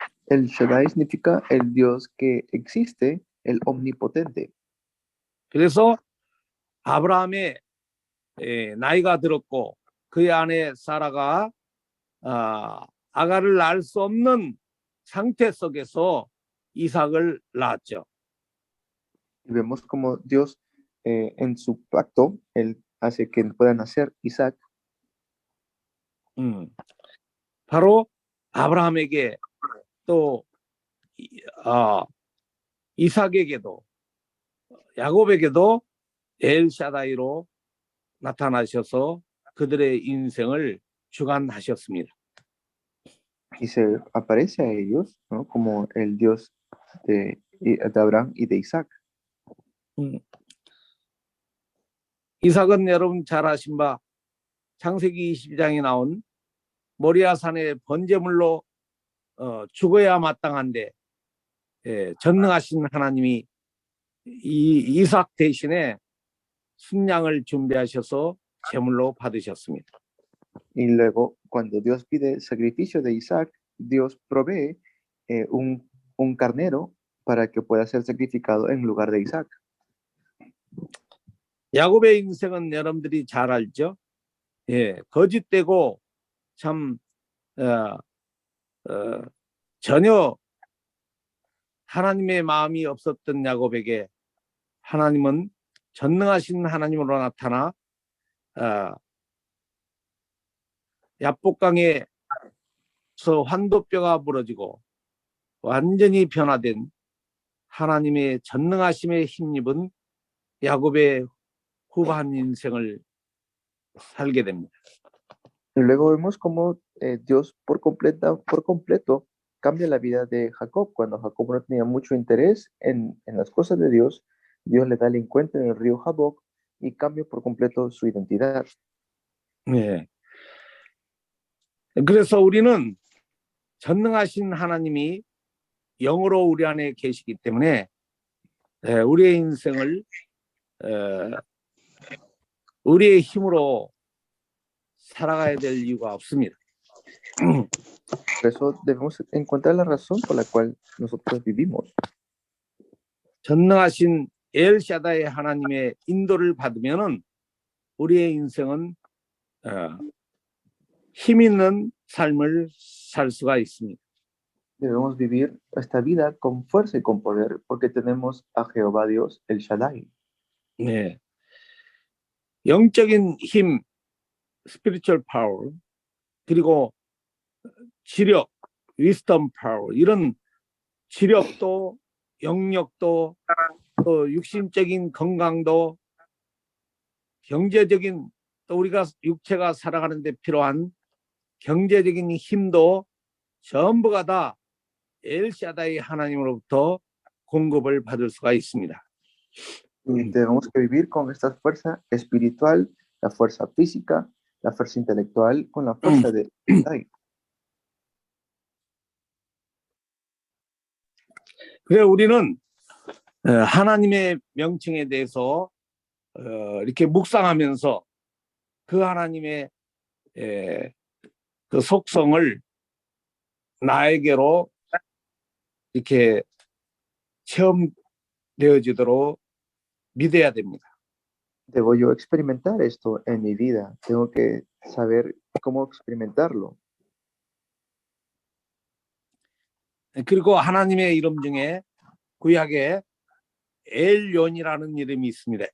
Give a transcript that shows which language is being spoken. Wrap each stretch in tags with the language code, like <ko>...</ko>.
<es>El Shaddai significa el Dios que existe, el omnipotente.</es> <ko>그래서 아브라함의 나이가 들었고 그의 아내 사라가 아가를 낳을 수 없는 상태 속에서 이삭을 낳았죠.</ko> <es>Y vemos como Dios en su pacto, Él hace que pueda nacer Isaac.</es> <ko>바로 아브라함에게 또 이삭에게도 야곱에게도 엘샤다이로 나타나셔서 그들의 인생을 주관하셨습니다.</ko> <es>y se aparece a ellos, ¿no? Como el Dios de Abraham y de Isaac.</es> <ko>이삭은 여러분 잘 아신 바 창세기 22장에 나온 모리아산의 번제물로 죽어야 마땅한데 전능하신 하나님이 이 이삭 대신에 순양을 준비하셔서 제물로 받으셨습니다.</ko> <es>Y luego, cuando Dios pide el sacrificio de Isaac, Dios provee un carnero para que pueda ser sacrificado en lugar de Isaac.</es> <ko>야곱의 인생은 여러분들이 잘 알죠? 거짓되고 참 전혀 하나님의 마음이 없었던 야곱에게 하나님은 전능하신 하나님으로 나타나 야복강에서 환도뼈가 부러지고 완전히 변화된 하나님의 전능하심에 힘입은 야곱의 후반 인생을 살게 됩니다.</ko> <es>Y luego vemos cómo Dios por completo cambia la vida de Jacob. Cuando Jacob no tenía mucho interés en las cosas de Dios, Dios le da el encuentro en el río Jaboc y cambia por completo su identidad. 네.</es> <ko>그래서 우리는 전능하신 하나님이 영으로 우리 안에 계시기 때문에 우리의 인생을 우리의 힘으로 살아가야 될 이유가 없습니다.</ko> <es>Por eso debemos encontrar la razón por la cual nosotros vivimos.</es> <ko>전능하신 엘샤다의 하나님의 인도를 받으면은 우리의 인생은 힘 있는 삶을 살 수가 있습니다.</ko> <es>Debemos vivir esta vida con fuerza y con poder porque tenemos a Jehová Dios, el Shaddai.</es> <ko>네. 영적인 힘,</ko> <en>spiritual power,</en> <ko>그리고 지력,</ko> <en>wisdom power,</en> <ko>이런 지력도, 영역도, 또 육신적인 건강도, 경제적인, 또 우리가 육체가 살아가는 데 필요한 경제적인 힘도 전부가 다 엘샤다이 하나님으로부터 공급을 받을 수가 있습니다.</ko> <es>Y tenemos que vivir con esta fuerza espiritual, la fuerza física, la fuerza intelectual, con la fuerza de Shaddai.</es> <ko>그래 우리는 하나님의 명칭에 대해서 이렇게 묵상하면서 그 하나님의 그 속성을 나에게로 이렇게 체험되어지도록 믿어야 됩니다.</ko> <es>Debo yo experimentar esto en mi vida. Tengo que saber cómo experimentarlo.</es> <ko>그리고 하나님의 이름 중에 구약에 엘론이라는 이름이 있습니다.</ko>